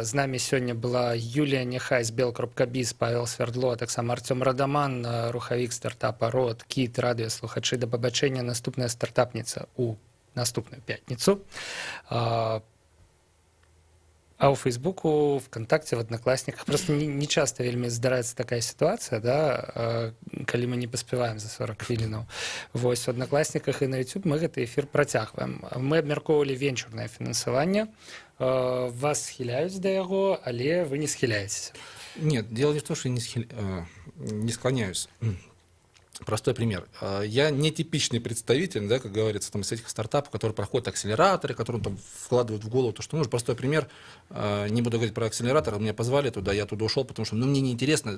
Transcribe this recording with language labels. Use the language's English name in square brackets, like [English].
[Belarusian] З намі сёння была Юлія Няхай з Бел.biz, Павел Свердло, а таксама Артём Радаман, рухавік стартапа Род, Кіт, радыёслухачы, да пабачэння. Наступная стартапніца ў наступную пятніцу. А ў Фейсбуку, ВКонтакте, [Russian] в Одноклассниках просто не часто [Belarusian] вельмі здараецца такая сітуацыя, да, калі мы не паспяваем за 40 хвілінаў. Вось, у Одноклассниках і на YouTube мы гэты эфір працягваем. Мы абмяркоўвалі венчурнае фінансаванне. Вас схіляюць да яго, але вы не схіляецеся. [Russian] Нет, дело не в том, что я не склоняюсь. Простой пример. Я не типичный представитель, да, как говорится, там, из этих стартапов, которые проходят акселераторы, которым там вкладывают в голову то, что нужно. Простой пример. Не буду говорить про акселератор. Меня позвали туда, я туда ушел, потому что мне неинтересно.